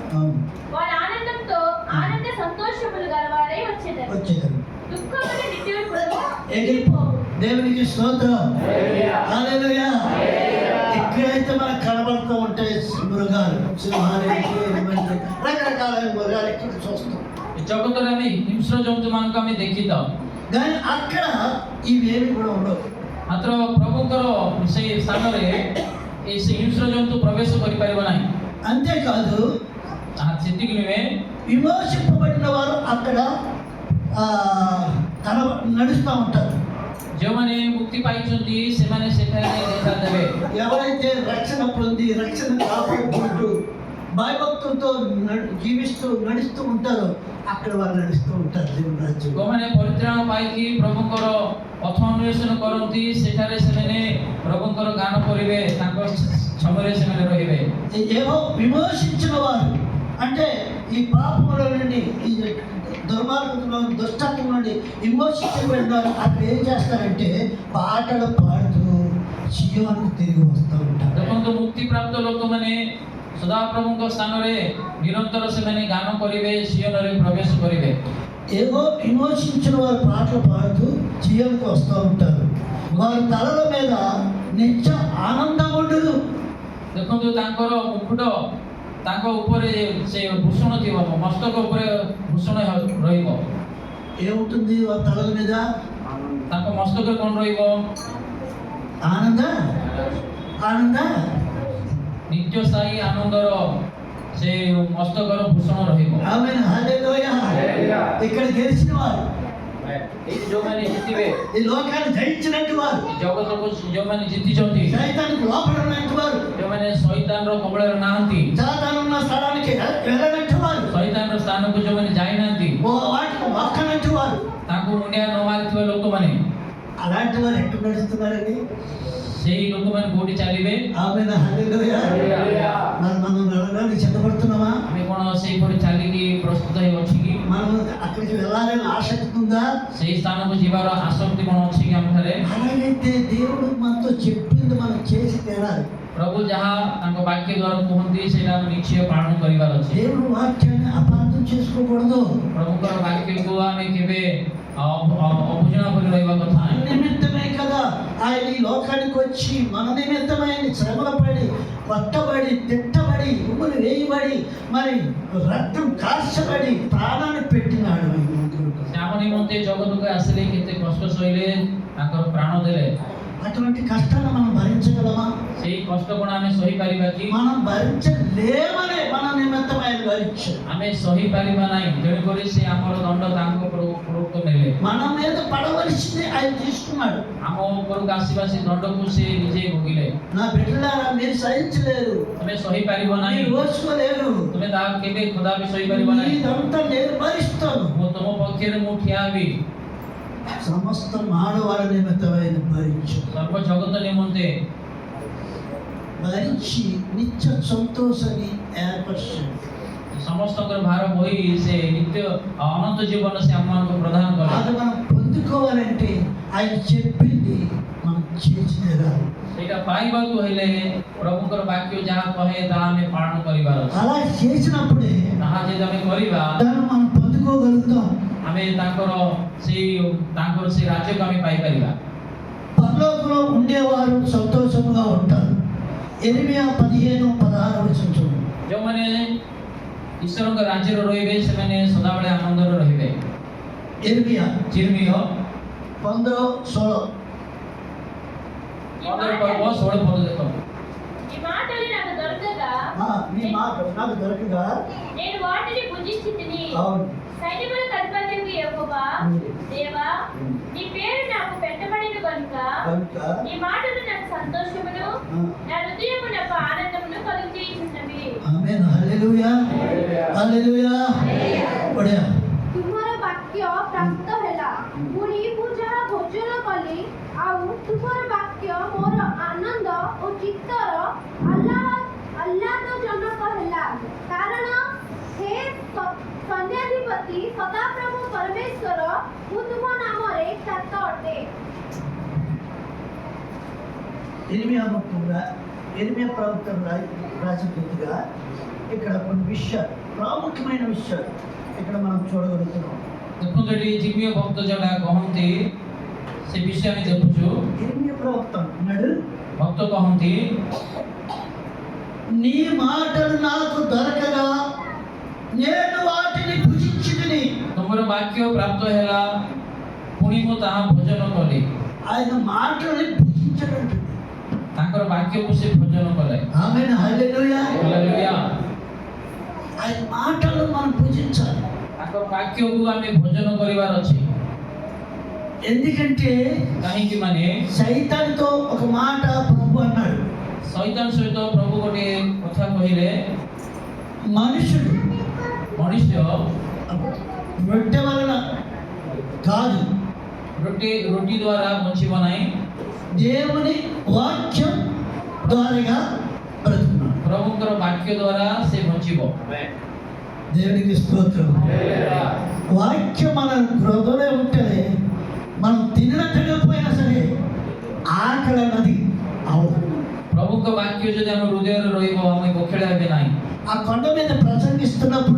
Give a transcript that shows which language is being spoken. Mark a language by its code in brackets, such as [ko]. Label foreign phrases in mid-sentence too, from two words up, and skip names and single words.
[te] వారి ఆనందంతో ఆనంద సంతోషములు గలవారై వచ్చేదరు. దుఃఖములు నిత్యము. దేవునికి స్తోత్రం. హల్లెలూయా. ఎక్కడైతే మనకు కనబడుతూ ఉంటాయి మృగాలు, సింహాలు, రకరకాల మృగాలు ఇక్కడ చూస్తాం. [or] ଜଗତରେ ଆମେ ହିଂସ୍ର ଜନ୍ତୁମାନଙ୍କୁ ଆମେ ଦେଖିଥାଉ, [te] కానీ అక్కడ ఇవేమి కూడా ఉండవు. [or] ମାତ୍ର ପ୍ରଭୁଙ୍କର ସେଇ ସ୍ଥାନରେ ସେ ହିଂସ୍ର ଜନ୍ତୁ ପ୍ରବେଶ କରିପାରିବ ନାହିଁ। [te] అంతేకాదు [or] ସେତିକି ନୁହେଁ, [te] విమోచింపబడిన వారు అక్కడ నడుస్తూ ఉంటారు. [or] ଯେଉଁମାନେ ମୁକ୍ତି ପାଇଛନ୍ତି ସେମାନେ ସେଠାରେ ଦେଖାଦେବେ। [te] ఎవరైతే రక్షణ పొంది రక్షణ కాపాడుకుంటూ భయభక్తులతో జీవిస్తూ నడుస్తూ ఉంటారో అక్కడ వారు నడుస్తూ ఉంటారు దేవుని రాజ్యం. [or] ଯେଉଁମାନେ ପରିତ୍ରାଣ ପାଇକି ପ୍ରଭୁଙ୍କର ପଥ ଅନ୍ୱେଷଣ କରନ୍ତି ସେଠାରେ ସେମାନେ ପ୍ରଭୁଙ୍କର ଗାନ କରିବେ, ତାଙ୍କ ଛମରେ ସେମାନେ ରହିବେ। [te] ఏమో విమోచించిన వారు అంటే ఈ పాపముల నుండి ఈ దుర్మార్గంలో దుష్టత్వం నుండి విమోచించబడిన వారు అక్కడ ఏం చేస్తారంటే పాటలు పాడుతూ సియోనుకు తిరిగి వస్తూ ఉంటారు. [or] ଦେଖନ୍ତୁ ମୁକ୍ତିପ୍ରାପ୍ତ ଲୋକମାନେ ସଦାପ୍ରଭୁଙ୍କ ସ୍ଥାନରେ ନିରନ୍ତର ସେମାନେ ଗାନ କରିବେ, ସିଓନରେ ପ୍ରବେଶ କରିବେ। [te] ఏదో విమోచించిన వారు పాటలు పాడుతూ సియోనుకు వస్తూ ఉంటారు. వారి తలల మీద నిత్య ఆనందం ఉండదు. [or] ଦେଖନ୍ତୁ ତାଙ୍କର ମୁକୁଟ, ତାଙ୍କ ଉପରେ ସେ ଭୂଷଣ ଥିବ, ମସ୍ତକ ଉପରେ ଭୂଷଣ ରହିବ। [te] ఏముంటుంది వారి తలల మీద? [or] ତାଙ୍କ ମସ୍ତକରେ କ'ଣ ରହିବ? [te] ఆనంద ఆనంద [or] ନିତ୍ୟସ୍ଥାୟୀ ଆନନ୍ଦର ସେ ମସ୍ତକର ଭୂଷଣ ରହିବ। [te] ఆమేన్ హల్లెలూయా. ఇక్కడ గెలిచిన వారు, [or] ଏଇ ଯେଉଁମାନେ ଜିତିବେ, [te] ఈ లోకాన్ని జయించినట్టు వారు, [or] ଜଗତକୁ ଯେଉଁମାନେ ଜିତିଛନ୍ତି, [te] సైతానికి లోపడనట్టు వారు, [or] ଯେଉଁମାନେ ଶୈତାନର କବଳରେ ନାହାନ୍ତି, [te] సాతానున్న స్థలానికి వెళ్ళనట్టు వారు, [or] ଶୈତାନର ସ୍ଥାନକୁ ଯେଉଁମାନେ ଯାଇନାହାନ୍ତି, [te] వాటికి మొక్కనట్టు వారు, [or] ତାଙ୍କୁ ମୁଣ୍ଡିଆ ନ ମାରିଥିବା ଲୋକମାନେ, [te] అలాంటి వారు ఎక్కడ నడుస్తున్నారండి? [or] ସେଇ ଲୋକମାନେ କୋଉଠି ଚାଲିବେ? [te] ఆమేన్ హల్లెలూయా. మనం నడవడానికి సిద్ధపడుతున్నామా? [or] ଆମେ କ'ଣ ସେଇପରି ଚାଲିକି ପ୍ରସ୍ତୁତ ହେଇ ଅଛି କି? [te] మనం అక్కడికి వెళ్ళాలని ఆసక్తి ఉందా? [or] ସେଇ ସ୍ଥାନକୁ ଯିବାର ଆସକ୍ତି କ'ଣ ଅଛି କି ଆମଠାରେ? [te] అలాగైతే దేవుడు మనతో చెప్పింది మనం చేసి తీరాలి. [or] ପ୍ରଭୁ ଯାହା ତାଙ୍କ ବାକ୍ୟ ଦ୍ୱାରା କୁହନ୍ତି ସେଇଟା ଆମେ ନିଶ୍ଚୟ ପାଳନ କରିବାର ଅଛି। [te] దేవుడు వాక్యాన్ని అపార్థం చేసుకోకూడదు. [or] ପ୍ରଭୁଙ୍କର ବାକ୍ୟକୁ ଆମେ କେବେ ଅବୁଝଣା କରି ରହିବା କଥା [te] మన [or] ନାହିଁ। [te] నిమిత్తమే కదా ఆయన ఈ లోకానికి వచ్చి మన నిమిత్తమై శ్రమల పడి కొట్టబడి తిట్టబడి ఉమ్ములు వేయబడి మరి రక్తం కార్చబడి ప్రాణాన్ని పెట్టినాడు. [or] ସେ ଆମ ନିମନ୍ତେ ଜଗତକୁ ଆସିଲେ, କେତେ କଷ୍ଟ ସହିଲେ, ତାଙ୍କର ପ୍ରାଣ ଦେଲେ। [te] అటువంటి కష్టాన్ని మనం భరించగలమా? [or] ସେଇ କଷ୍ଟ କ'ଣ ଆମେ ସହିପାରିବା କି? [te] మనం భరించలేమనే మన నిమిత్తం ఆయన భరించాడు. [or] ଆମେ ସହିପାରିବା ନାହିଁ, ତେଣୁକରି ସେ ଆମର ଦଣ୍ଡ ତାଙ୍କ ଉପରକୁ ନେଲେ। [te] మన మీద పడవలసింది ఆయన తీసుకున్నాడు. [or] ଆମ ଉପରକୁ ଆସିବା ସେ ଦଣ୍ଡକୁ ସେ ନିଜେ ଭୋଗିଲେ। [te] నా బిడ్డలారా మీరు సహించలేరు, [or] ତୁମେ ସହିପାରିବ ନାହିଁ, [te] మీరు ఓర్చుకోలేరు. [or] ତୁମେ ତାହା କେବେ କଦାପି ସହିପାରିବ ନାହିଁ। [te] ఇదంతా నేను భరిస్తాను. [or] ମୁଁ ତୁମ ପକ୍ଷରେ ମୁଁ ଠିଆ ହେବି। [te] సమస్త మానవాళి నిమిత్తం ఆయన భరించాడు. [or] ସର୍ବ ଜଗତ ନିମନ୍ତେ [te] భరించి నిత్య సంతోషాన్ని ఏర్పరిచాడు. [or] ସମସ୍ତଙ୍କର ଭାର ବୋହି ସେ ନିତ୍ୟ ଅନନ୍ତ ଜୀବନ ସେ ଆମମାନଙ୍କୁ ପ୍ରଦାନ କଲେ। [te] అది మనం పొందుకోవాలంటే ఆయన చెప్పింది మనం చేసి తీరాలి. [or] ସେଇଟା ପାଇବାକୁ ହେଲେ ପ୍ରଭୁଙ୍କର ବାକ୍ୟ ଯାହା କହେ ତାହା ଆମେ ପାଳନ କରିବାର ଅଛି। [te] అలా చేసినప్పుడే [or] ତାହା ଯଦି ଆମେ କରିବା, [te] దాన్ని మనం పొందుకోగలుగుతాం. [or] ଆମେ ତାଙ୍କର ସେ ରାଜ୍ୟକୁ ଆମେ ପାଇପାରିବା। [te] పరలోకంలో ఉండేవారు సంతోషంగా ఉంటారు. ఎరిమియా 15:16 చూడండి. [or] ଯେଉଁମାନେ ଈଶ୍ୱରଙ୍କ ରାଜ୍ୟରେ ରହିବେ ସେମାନେ ସଦାବେଳେ ଆନନ୍ଦରେ ରହିବେ। [te] ఎరిమియా [or] ଚିର୍ମିୟ 15:16 ପର୍ବ 16 ପଦ ଦେଖ। [te] ఈ మాటలు నాకు దొరకగా నీ మాట నాకు దొరకగా నేను వాటిని భుజించితిని. అవును సైన్యములకు అధిపతియగు యెహోవా దేవా, నీ పేరు నాకు పెట్టబడిన కనుక నీ మాటలు నాకు సంతోషమును, నా హృదయమునకు ఆనందమును కలుగజేయుచున్నవి. ఆమేన్ హల్లెలూయా హల్లెలూయా ବଢିଆ। [or] ତୁମର ବାକ୍ୟ ପ୍ରାପ୍ତ ହେଲା, ପୁଣି ମୁଁ ଯାହା ଭୋଜନ କଲି, ଆଉ ତୁମର ବାକ୍ୟ ମୋର ଆନନ୍ଦ ଓ ଚିତ୍ତର ଆହ୍ଲାଦଜନକ ହେଲା, କାରଣ ହେ ସୈନ୍ୟାଧିପତି ସଦାପ୍ରଭୁ ପରମେଶ୍ୱର, ମୁଁ ତୁମ ନାମରେ ଖ୍ୟାତ ଅଟେ। [te] ఇర్మియా ప్రవక్త రాజకీయంగా ఇక్కడ కొన్ని విషయాలు, ప్రాముఖ్యమైన విషయాలు ఇక్కడ మనం చూడగలుగుతున్నాం. [or] ଦେଖନ୍ତୁ ଏଠି ଜିର୍ମିୟ ଭକ୍ତ ଯେଉଁଟା କହନ୍ତି ସେ ବିଷୟ ଆମେ ଦେଖୁଛୁ। [te] ఇర్మియా ప్రవక్త అన్నాడు, [or] ଭକ୍ତ କହନ୍ତି [te] నీ మాటలు నాకు దొరకగా నేను వాటిని భుజించితిని. [or] ତୁମର ବାକ୍ୟ ପ୍ରାପ୍ତ ହେଲା, ପୁଣି ମୁଁ ତାହା ଭୋଜନ କଲି। [te] ఆయన మాటల్ని భుజించడం. [or] ତାଙ୍କର ବାକ୍ୟକୁ ସେ ଭୋଜନ କଲେ। [te] ఆమేన్ హల్లెలూయా [or] ହାଲେଲୁୟା। [te] ఆయన మాటలు మనం పూజించాలి. [or] ତାଙ୍କ ବାକ୍ୟକୁ ଆମେ ଭୋଜନ କରିବାର ଅଛି। [te] ఎందుకంటే [or] କାହିଁକି ମାନେ [te] సైతాన్తో ఒక మాట ప్రభు అన్నాడు, [or] ଶୈତାନ ସହିତ ପ୍ରଭୁ ଗୋଟିଏ କଥା କହିଲେ, [te] మనుషుడు [or] ମଣିଷ [te] రొట్టె వలన కాదు, [or] ରୁଟି ଦ୍ୱାରା ବଞ୍ଚିବ ନାହିଁ, [te] దేవుని వాక్యం ద్వారాగా బ్రతుకున్నాడు. [or] ପ୍ରଭୁଙ୍କର ବାକ୍ୟ ଦ୍ୱାରା ସେ ବଞ୍ଚିବ। [te] దేవునికి స్తోత్రం. వాక్యం మన హృదయంలో ఉంటే మనం తినకపోయినా సరే ఆకలి అన్నది అవదు. [or] ପ୍ରଭୁଙ୍କ ବାକ୍ୟ ଯଦି ଆମ ହୃଦୟରେ ରହିବ ଆମେ ଭୋକିଲା ହେବେ ନାହିଁ। [te] ఆ కొండ మీద ప్రసంగిస్తున్నప్పుడు